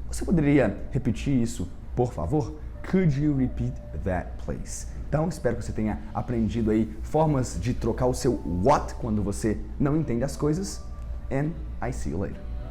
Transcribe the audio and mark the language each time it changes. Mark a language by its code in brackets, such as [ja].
[pt] Você poderia repetir isso, por favor? [en] Could you repeat that, please? [pt] Então, espero que você tenha aprendido aí formas de trocar o seu what quando você não entende as coisas. [en] And I see you later.